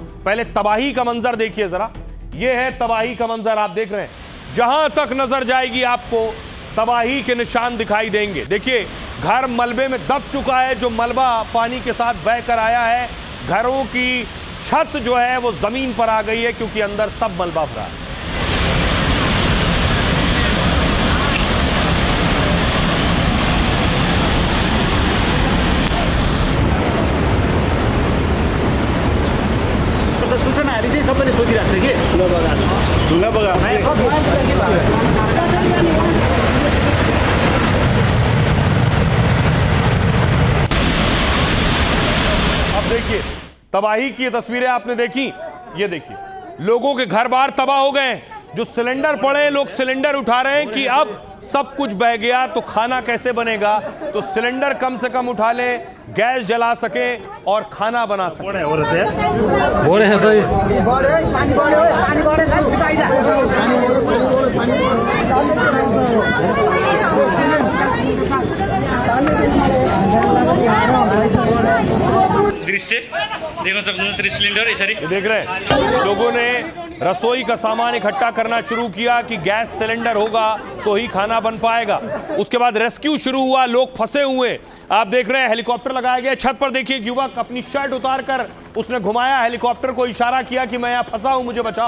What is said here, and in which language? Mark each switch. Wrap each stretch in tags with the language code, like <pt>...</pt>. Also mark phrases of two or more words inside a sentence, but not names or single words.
<hi>पहले तबाही का मंजर देखिए जरा, यह है तबाही का मंजर। आप देख रहे हैं जहां तक नजर जाएगी आपको तबाही के निशान दिखाई देंगे। देखिए, घर मलबे में दब चुका है, जो मलबा पानी के साथ बहकर आया है। घरों की छत जो है वो जमीन पर आ गई है क्योंकि अंदर सब मलबा भरा है।</hi> <ne>सूचनाहरू चाहिँ सबैले सोधिरहेको छ कि ढुङ्गा बगा</ne> <hi>अब देखिए तबाही की तस्वीरें आपने देखी। ये देखिए लोगों के घर बार तबाह हो गए। जो सिलेंडर पड़े, लोग सिलेंडर उठा रहे हैं कि अब सब कुछ बह गया तो खाना कैसे बनेगा। तो सिलेंडर कम से कम उठा ले, गैस जला सके और खाना बना सके।</hi> <ne>दृश्य देख्न सक्नुहुन्छ, 30 सिलिन्डर यसरी</ne> <hi>देख रहे हैं लोगों ने रसोई का सामान इकट्ठा करना शुरू किया कि गैस सिलेंडर होगा तो ही खाना बन पाएगा। उसके बाद रेस्क्यू शुरू हुआ, लोग फंसे हुए। आप देख रहे हैं हेलीकॉप्टर लगाया गया। छत पर देखिए युवक अपनी शर्ट उतार कर उसने घुमाया, हेलीकॉप्टर को इशारा किया कि मैं यहाँ फंसा हूं, मुझे बचाओ।</hi>